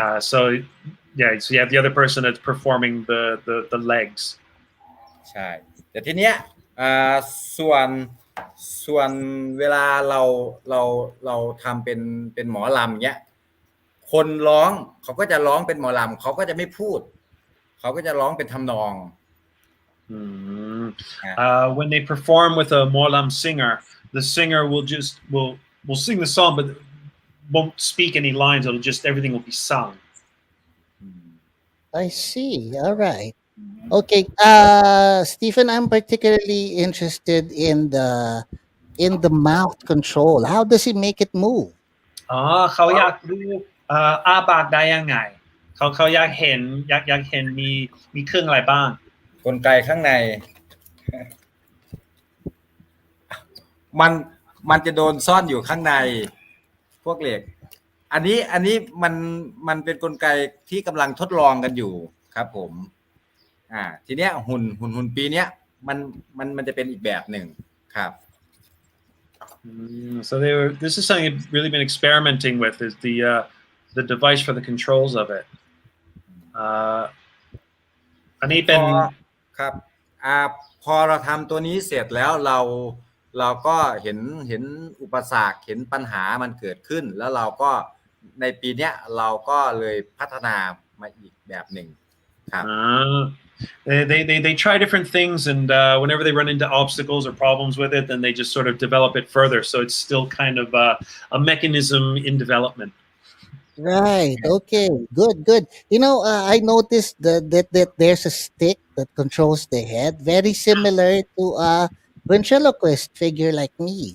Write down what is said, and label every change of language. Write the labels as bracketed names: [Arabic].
[English] so you have the other person that's performing the legs [Thai] ใช่แต่ทีเนี้ยส่วนเวลาเราทำเป็นหมอลำเงี้ยคนร้องเขาก็จะร้องเป็นหมอลำเขาก็จะไม่พูดเขาก็จะร้องเป็นทำนอง [English] when they perform with a morlam singer, the singer will sing the song, but won't speak any lines. Everything will be sung. I see. All right. Okay. Stephen, I'm particularly interested in the mouth control. How does he make it move? [Thai] เขาอยากดูอ้าปากได้ยังไงเขาอยากเห็นมีเครื่องอะไรบ้าง กลไกข้างใน มันจะโดนซ่อนอยู่ข้างในพวกเหล็กอันนี้มันเป็นกลไกที่กำลังทดลองกันอยู่ครับผมทีเนี้ยหุ่นปีเนี้ยมันจะเป็นอีกแบบหนึ่งครับ [English] So this is something they've really been experimenting with is the device for the controls of it [Thai] อันนี้เป็น ครับพอเราทำตัวนี้เสร็จแล้วเราก็เห็นอุปสรรคเห็นปัญหามันเกิดขึ้นแล้วเราก็ในปีเนี้ยเราก็เลยพัฒนามาอีกแบบหนึ่งครับ [English] They try different things, and whenever they run into obstacles or problems with it, then they just sort of develop it further. So it's still kind of a mechanism in development. Right. Okay. Good. I noticed that there's a stick that controls the head, very similar to a ventriloquist figure like me.